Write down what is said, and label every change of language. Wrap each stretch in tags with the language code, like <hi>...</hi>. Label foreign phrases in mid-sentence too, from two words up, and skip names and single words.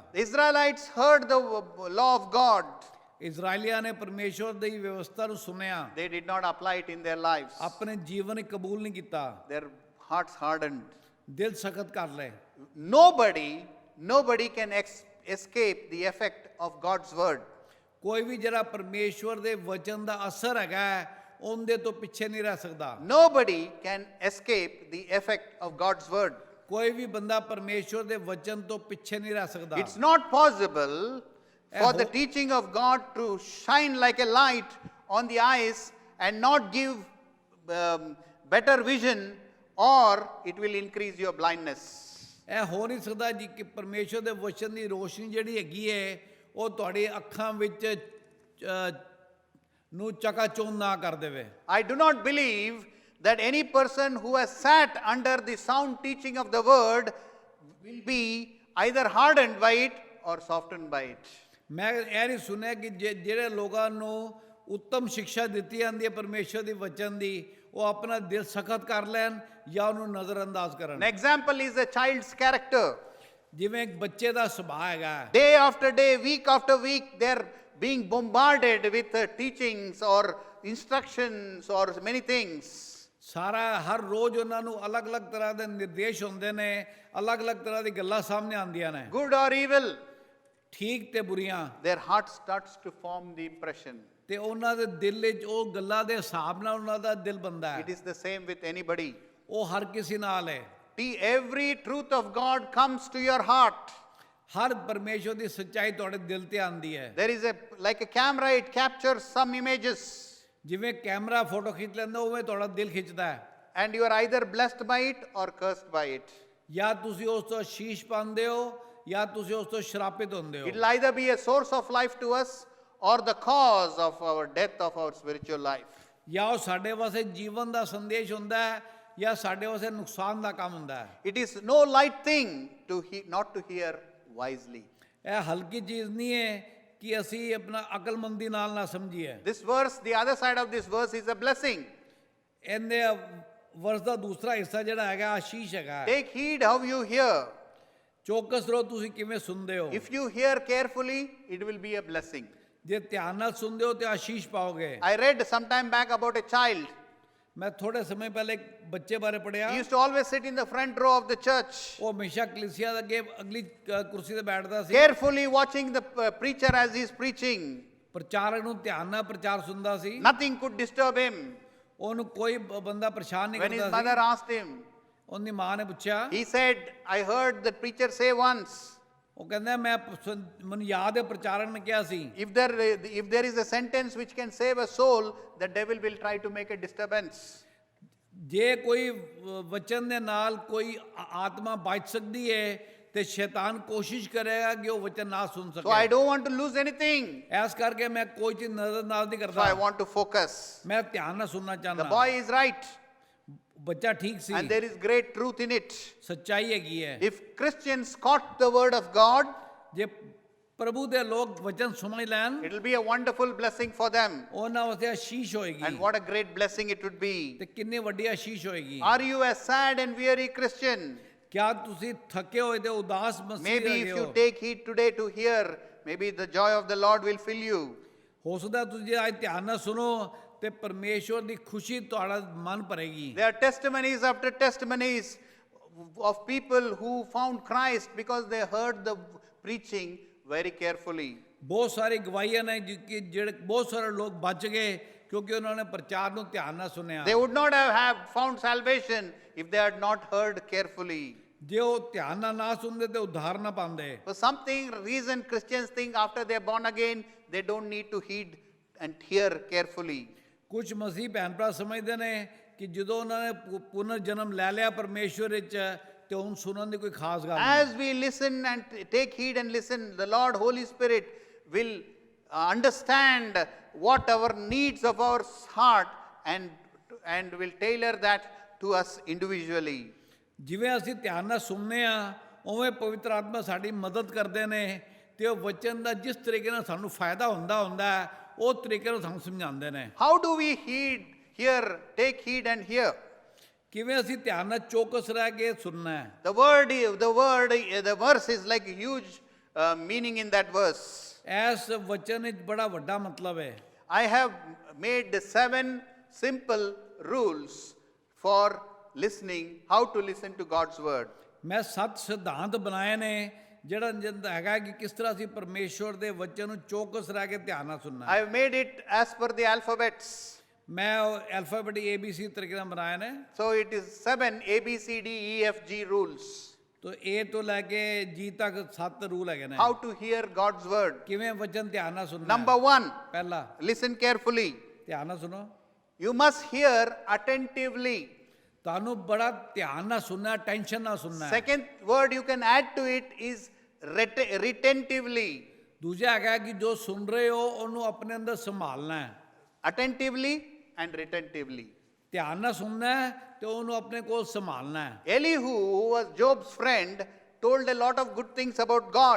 <en>The Israelites heard the law of God.</en> <pa>ਇਜਰਾਈਲੀਆ ਨੇ ਪਰਮੇਸ਼ਵਰ ਦੀ ਵਿਵਸਥਾ ਨੂੰ ਸੁਣਿਆ,</pa> <en>They did not apply it in their lives.</en> <pa>ਆਪਣੇ ਜੀਵਨ ਵਿੱਚ ਕਬੂਲ ਨਹੀਂ ਕੀਤਾ,</pa> <en>Their hearts hardened.</en> <pa>ਦਿਲ ਸਖਤ ਕਰ ਲਏ।</pa> <en>Nobody can escape the effect of God's word.</en> <pa>ਕੋਈ ਵੀ ਜਿਹੜਾ ਪਰਮੇਸ਼ਵਰ ਦੇ ਵਚਨ ਦਾ ਅਸਰ ਹੈਗਾ ਉਹਦੇ ਤੋਂ ਪਿੱਛੇ ਨਹੀਂ ਰਹਿ ਸਕਦਾ।</pa> <en>Nobody can escape the effect of God's word.</en> <pa>ਕੋਈ ਵੀ ਬੰਦਾ ਪਰਮੇਸ਼ਵਰ ਦੇ ਵਚਨ ਤੋਂ ਪਿੱਛੇ ਨਹੀਂ ਰਹਿ ਸਕਦਾ।</pa> <en>It's not possible for the teaching of God to shine like a light on the eyes and not give better vision, or it will increase your blindness.</en> <pa>ਇਹ ਹੋ ਨਹੀਂ ਸਕਦਾ ਜੀ ਕਿ ਪਰਮੇਸ਼ਵਰ ਦੇ ਵਚਨ ਦੀ ਰੋਸ਼ਨੀ ਜਿਹੜੀ ਹੈਗੀ ਹੈ ਉਹ ਤੁਹਾਡੀ ਅੱਖਾਂ ਵਿੱਚ ਨੂੰ ਚਕਾਚੌਂਧ ਨਾ ਕਰ ਦੇਵੇ।</pa> <en>I do not believe that any person who has sat under the sound teaching of the word will be either hardened by it or softened by it.</en> <pa>ਮੈਂ ਇਹ ਨਹੀਂ ਸੁਣਿਆ ਕਿ ਜਿਹੜੇ ਲੋਕਾਂ ਨੂੰ ਉੱਤਮ ਸਿੱਖਿਆ ਦਿੱਤੀ ਜਾਂਦੀ ਹੈ ਪਰਮੇਸ਼ਵਰ ਦੇ ਵਚਨ ਦੀ ਉਹ ਆਪਣਾ ਦਿਲ ਸਖਤ ਕਰ ਲੈਣ ਜਾਂ ਉਹਨੂੰ ਨਜ਼ਰਅੰਦਾਜ਼ ਕਰਨ।</pa> <en>An example is a child's character.</en> <pa>ਜਿਵੇਂ ਇੱਕ ਬੱਚੇ ਦਾ ਸੁਭਾਅ ਹੈਗਾ,</pa> <en>Day after day, week after week, they're being bombarded with teachings or instructions or many things.</en> <pa>ਸਾਰਾ ਹਰ ਰੋਜ਼ ਉਹਨਾਂ ਨੂੰ ਅਲੱਗ-ਅਲੱਗ ਤਰ੍ਹਾਂ ਦੇ ਨਿਰਦੇਸ਼ ਹੁੰਦੇ ਨੇ, ਅਲੱਗ-ਅਲੱਗ ਤਰ੍ਹਾਂ ਦੀ ਗੱਲਾਂ ਸਾਹਮਣੇ ਆਉਂਦੀਆਂ ਨੇ,</pa> <en>Good or evil,</en> <pa>ਠੀਕ ਤੇ ਬੁਰੀਆਂ।</pa> <en>their heart starts to form the impression.</en> <pa>ਤੇ ਉਹਨਾਂ ਦੇ ਦਿਲ ਵਿੱਚ ਉਹ ਗੱਲਾਂ ਦੇ ਹਿਸਾਬ ਨਾਲ ਉਹਨਾਂ ਦਾ ਦਿਲ ਬਣਦਾ</pa> <en>It</en> <pa>ਹੈ।</pa> <en>is the same with anybody.</en> <pa>ਉਹ ਹਰ ਕਿਸੇ ਨਾਲ ਹੈ।</pa> <en>Every truth of God comes to your heart.</en> <pa>ਹਰ ਪਰਮੇਸ਼ਵਰ ਦੀ ਸੱਚਾਈ ਤੁਹਾਡੇ ਦਿਲ ਤੇ ਆਉਂਦੀ ਹੈ।</pa> <en>There is like a camera, it captures some images.</en> <pa>ਜਿਵੇਂ ਕੈਮਰਾ ਫੋਟੋ ਖਿੱਚ ਲੈਂਦਾ ਉਵੇਂ ਤੁਹਾਡਾ ਦਿਲ ਖਿੱਚਦਾ ਹੈ,</pa> <en>and you are either blessed by it or cursed by it.</en> <pa>ਜਾਂ ਤੁਸੀਂ ਉਸ ਤੋਂ ਆਸ਼ੀਸ਼ ਪਾਉਂਦੇ ਹੋ ਜਾਂ ਤੁਸੀਂ ਉਸ ਤੋਂ ਸ਼ਰਾਪਿਤ ਹੁੰਦੇ ਹੋ।</pa> <en>It will either be a source of life to us or the cause of our death of our spiritual life.</en> <pa>ਜਾਂ ਉਹ ਸਾਡੇ ਵਾਸਤੇ ਜੀਵਨ ਦਾ ਸੰਦੇਸ਼ ਹੁੰਦਾ ਹੈ ਜਾਂ ਸਾਡੇ ਵਾਸਤੇ ਨੁਕਸਾਨ ਦਾ ਕੰਮ ਹੁੰਦਾ ਹੈ।</pa> <en>It is no light thing to not to hear wisely.</en> <pa>ਇਹ ਹਲਕੀ ਚੀਜ਼ ਨਹੀਂ ਹੈ ਕਿ ਅਸੀਂ ਆਪਣਾ ਅਕਲਮੰਦੀ ਨਾਲ ਨਾ ਸਮਝੀਏ।</pa> <en>This verse, the other side of this verse is a blessing.</en> <pa>ਇਹਦੇ ਵਰਸ ਦਾ ਦੂਸਰਾ ਹਿੱਸਾ ਜਿਹੜਾ ਹੈਗਾ ਆਸ਼ੀਸ਼ ਹੈਗਾ।</pa> <en>Take heed how you hear.</en> <pa>ਚੌਕਸ ਰਹੋ ਤੁਸੀਂ ਕਿਵੇਂ ਸੁਣਦੇ ਹੋ।</pa> <en>If you hear carefully, it will be a blessing.</en> <pa>ਜੇ ਧਿਆਨ ਨਾਲ ਸੁਣਦੇ ਹੋ ਤੇ ਆਸ਼ੀਸ਼ ਪਾਓਗੇ।</pa> <en>I read some time back about a child.</en> <pa>ਮੈਂ ਥੋੜੇ ਸਮੇਂ ਪਹਿਲੇ ਇੱਕ ਬੱਚੇ ਬਾਰੇ ਪੜ੍ਹਿਆ।</pa> <en>He used to always sit in the front row of the church,</en> <pa>ਉਹ ਹਮੇਸ਼ਾ ਕਲੀਸਿਆ ਦੇ ਅੱਗੇ ਅਗਲੀ ਕੁਰਸੀ ਤੇ ਬੈਠਦਾ ਸੀ।</pa> <en>carefully watching the preacher as he is preaching.</en> <pa>ਪ੍ਰਚਾਰਕ ਨੂੰ ਧਿਆਨ ਨਾਲ ਪ੍ਰਚਾਰ ਸੁਣਦਾ ਸੀ।</pa> <en>Nothing could disturb him.</en> <pa>ਉਹਨੂੰ ਕੋਈ ਬੰਦਾ ਪਰੇਸ਼ਾਨ ਨਹੀਂ</pa> <en>When his</en> <pa>ਕਰਦਾ</pa> <en>mother</en> <pa>ਸੀ।</pa> <en>asked him,</en> <pa>ਉਹਦੀ ਮਾਂ ਨੇ ਪੁੱਛਿਆ,</pa> <en>he said, I heard the preacher say once,</en> <pa>ਉਹ ਕਹਿੰਦਾ ਮੈਂ ਮੈਨੂੰ ਯਾਦ ਹੈ ਪ੍ਰਚਾਰਕ ਨੇ ਕਿਹਾ ਸੀ</pa> <en>if there is a sentence which can save a soul, the devil will try to make a disturbance.</en> <pa>ਜੇ ਕੋਈ ਵਚਨ ਦੇ ਨਾਲ ਕੋਈ ਆਤਮਾ ਬਚ ਸਕਦੀ ਹੈ ਤੇ ਸ਼ੈਤਾਨ ਕੋਸ਼ਿਸ਼ ਕਰੇਗਾ ਕਿ ਉਹ ਵਚਨ ਨਾ ਸੁਣ</pa> <en>So I</en> <pa>ਸਕੇ।</pa> <en>don't want to lose anything.</en> <pa>ਐਸ ਕਰਕੇ ਮੈਂ ਕੋਈ ਚੀਜ਼ ਨਜ਼ਰਅੰਦਾਜ਼ ਨਹੀਂ</pa> <en>So I</en> <pa>ਕਰਦਾ,</pa> <en>want to focus.</en> <pa>ਮੈਂ ਧਿਆਨ ਨਾਲ ਸੁਣਨਾ</pa> <en>The</en> <pa>ਚਾਹੁੰਦਾ।</pa> <en>boy is right,</en> <pa>ਬੱਚਾ ਠੀਕ ਸੀ,</pa> <en>and there is great truth in it.</en> <pa>ਸੱਚਾਈ ਹੈਗੀ ਹੈ।</pa> <en>If Christians caught the word of God,</en> <pa>ਜੇ ਪ੍ਰਭੂ ਦੇ ਲੋਕ ਵਚਨ ਸਮਝ ਲੈਣ</pa> <en>it will be a wonderful blessing for them.</en> <pa>ਉਹਨਾਂ ਵਾਸਤੇ ਆਸ਼ੀਸ਼ ਹੋਏਗੀ।</pa> <en>And what a great blessing it would be.</en> <pa>ਤੇ ਕਿੰਨੀ ਵੱਡੀ ਆਸ਼ੀਸ਼ ਹੋਏਗੀ।</pa> <en>Are you a sad and weary Christian?</en> <pa>ਕਿਆ ਤੁਸੀਂ ਥੱਕੇ ਹੋਏ ਤੇ ਉਦਾਸ ਮਸੀਹ</pa> <en>Maybe</en> <pa>ਹੈਗੇ</pa> <en>if</en> <pa>ਹੋ?</pa> <en>you take heed today to hear, maybe the joy of the Lord will fill you.</en> <pa>ਹੋ ਸਕਦਾ ਤੁਸੀਂ ਅੱਜ ਧਿਆਨ ਨਾਲ ਸੁਣੋ ਤੇ ਪਰਮੇਸ਼ਵਰ ਦੀ ਖੁਸ਼ੀ ਤੁਹਾਡਾ ਮਨ ਭਰੇਗੀ।</pa> <en>There are testimonies after testimonies of people who found Christ because they heard the preaching very carefully.</en> <pa>ਬਹੁਤ ਸਾਰੀ ਗਵਾਹੀਆਂ ਨੇ ਕਿ ਜਿਹੜੇ ਬਹੁਤ ਸਾਰੇ ਲੋਕ ਬਚ ਗਏ ਕਿਉਂਕਿ ਉਹਨਾਂ ਨੇ ਪ੍ਰਚਾਰ ਨੂੰ ਧਿਆਨ ਨਾਲ ਸੁਣਿਆ।</pa> <en>They would not have found salvation if they had not heard carefully.</en> <pa>ਜੇ ਉਹ ਧਿਆਨ ਨਾਲ ਨਾ ਸੁਣਦੇ ਤੇ ਉਧਾਰ ਨਾ ਪਾਉਂਦੇ।</pa> <en>For something reason Christians think after they are born again, they don't need to heed and hear carefully.</en> <pa>ਕੁਝ ਮਸੀਹ ਭੈਣ ਭਰਾ ਸਮਝਦੇ ਨੇ ਕਿ ਜਦੋਂ ਉਹਨਾਂ ਨੇ ਪੁਨਰ ਜਨਮ ਲੈ ਲਿਆ ਪਰਮੇਸ਼ਵਰ ਵਿੱਚ ਤੇ ਹੁਣ ਸੁਣਨ ਦੀ ਕੋਈ ਖਾਸ ਗੱਲ ਨਹੀਂ।</pa> <en>As we listen and take heed and listen, the Lord Holy Spirit will understand what our needs of our heart and will tailor that to us individually.</en> <pa>ਜਿਵੇਂ ਅਸੀਂ ਧਿਆਨ ਨਾਲ ਸੁਣਨੇ ਆ ਉਵੇਂ ਪਵਿੱਤਰ ਆਤਮਾ ਸਾਡੀ ਮਦਦ ਕਰਦੇ ਨੇ ਤੇ ਉਹ ਵਚਨ ਦਾ ਜਿਸ ਤਰੀਕੇ ਨਾਲ ਸਾਨੂੰ ਫਾਇਦਾ ਹੁੰਦਾ ਹੈ ਉਹ ਤਰੀਕੇ ਨਾਲ ਸਾਨੂੰ ਸਮਝਾਉਂਦੇ ਨੇ।</pa> <en>How do we take heed and hear?</en> <pa>ਕਿਵੇਂ ਅਸੀਂ ਧਿਆਨ ਨਾਲ ਚੌਕਸ ਰਹਿ ਕੇ ਸੁਣਨਾ ਹੈ।</pa> <en>The verse is like a huge meaning in that verse.</en> <pa>ਇਸ ਵਚਨ ਵਿੱਚ ਬੜਾ ਵੱਡਾ ਮਤਲਬ ਹੈ।</pa> <en>I have made 7 simple rules for listening, how to listen to God's word.</en> <pa>ਮੈਂ 7 ਸਿਧਾਂਤ ਬਣਾਏ ਨੇ ਜਿਹੜਾ ਹੈਗਾ ਕਿ ਕਿਸ ਤਰ੍ਹਾਂ ਅਸੀਂ ਪਰਮੇਸ਼ਵਰ ਦੇ ਵਚਨ ਨੂੰ ਚੌਕਸ ਰਹਿ ਕੇ ਧਿਆਨ ਨਾਲ ਸੁਣਨਾ</pa> <en>I</en> <pa>ਹੈ।</pa> <en>have made it as per the alphabets.</en> <pa>ਮੈਂ ਅਲਫਾਬੈਟ ABC ਤਰੀਕੇ ਨਾਲ ਬਣਾਏ ਨੇ।</pa> <en>So it is 7 A, B, C, D, E, F, G rules.</en> <pa>ਤੋ A ਤੋਂ ਲੈ ਕੇ G ਤੱਕ 7 ਰੂਲ ਹੈਗੇ ਨੇ</pa> <en>How to hear God's word.</en> <pa>ਕਿਵੇਂ ਵਚਨ ਧਿਆਨ ਨਾਲ ਸੁਣਨਾ ਹੈ।</pa> <en>Number 1,</en> <pa>ਪਹਿਲਾ</pa> <en>listen carefully.</en> <pa>ਧਿਆਨ ਨਾਲ ਸੁਣੋ।</pa> <en>You must hear attentively.</en> <pa>ਤੁਹਾਨੂੰ ਬੜਾ ਧਿਆਨ ਨਾਲ ਸੁਣਨਾ, ਟੈਨਸ਼ਨ ਨਾਲ ਸੁਣਨਾ ਹੈ।</pa> <en>Second word you can add to it is retentively.</en> <pa>ਦੂਜਾ ਹੈਗਾ ਕਿ ਜੋ ਸੁਣ ਰਹੇ ਹੋ ਉਹਨੂੰ ਆਪਣੇ ਅੰਦਰ ਸੰਭਾਲਣਾ ਹੈ।</pa> <en>Attentively and retentively.</en> <pa>ਧਿਆਨ ਨਾਲ ਸੁਣਨਾ ਹੈ ਤੇ ਉਹਨੂੰ ਆਪਣੇ ਕੋਲ ਸੰਭਾਲਣਾ ਹੈ।</pa> <en>Elihu, who was Job's friend, told a lot of good things about God.</en>